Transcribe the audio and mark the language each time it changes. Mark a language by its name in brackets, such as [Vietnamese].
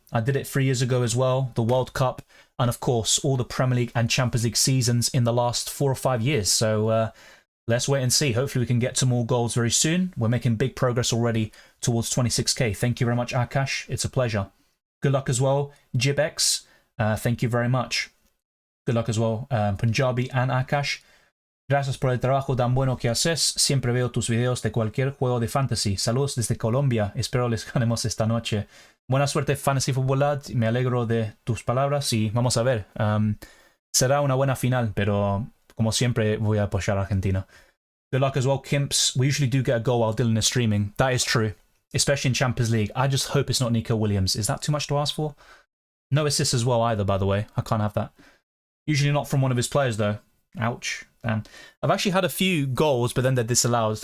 [English] I did it 3 years ago as well, the World Cup, and of course, all the Premier League and Champions League seasons in the last 4 or 5 years. So let's wait and see. Hopefully we can get to more goals very soon. We're making big progress already towards 26k. Thank you very much, Akash. It's a pleasure. Good luck as well, JibX. Thank you very much. Good luck as well, Punjabi and Akash. [Spanish] Gracias por el trabajo tan bueno que haces. Siempre veo tus videos de cualquier juego de fantasy. Saludos desde Colombia. Espero les ganemos esta noche. Buena suerte, Fantasy Football Lad. Me alegro de tus palabras y vamos a ver. Será una buena final, pero como siempre voy a apoyar a Argentina. [English] Good luck as well, Kimps. We usually do get a goal while Dylan is streaming. That is true, especially in Champions League. I just hope it's not Nico Williams. Is that too much to ask for? No assists as well either, by the way. I can't have that. Usually not from one of his players, though. Ouch. Damn. I've actually had a few goals, but then they're disallowed.